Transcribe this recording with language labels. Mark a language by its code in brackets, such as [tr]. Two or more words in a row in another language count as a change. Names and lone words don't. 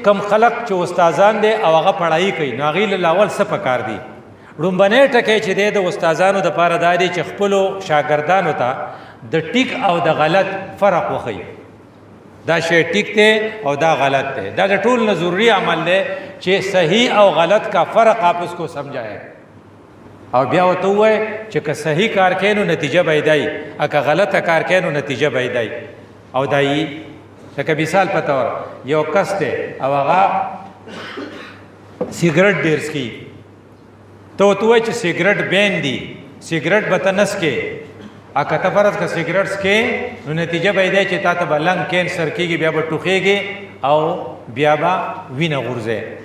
[ps] کم خلق چې استادان دي او هغه پړهایي کوي نو هغوی له اول څه پکار دي لومبنی ټکی چې دی د استادانو دپاره دا دی چې خپلو شاګردانو ته د ټیک او د غلط فرق وښیي دا شی ټیک دی او دا غلط دی دا د ټول نه ضروري عمل دی چې صحیح او غلط [ur] کا فرق آپ اس کو سمجھائے [ps] او بیا ورته ووایي چې که صحیح کار کوې نو نتیجه به یې دی او که غلطه کار کوې نو نتیجه به یې دی او دا یي لکه مثال په طور یو کس دی او هغه سیګرټ ډېر څښي ته ورته ووایې چې سیګرټ بین دي سیګرټ به ته نه څښې اکته فرض که سیګریټ کې نو نتیجه به دی چې تا ته به [en] lung cancer [ps] کېږي بیا به ټوخېږي او بیا به وینه غورځي.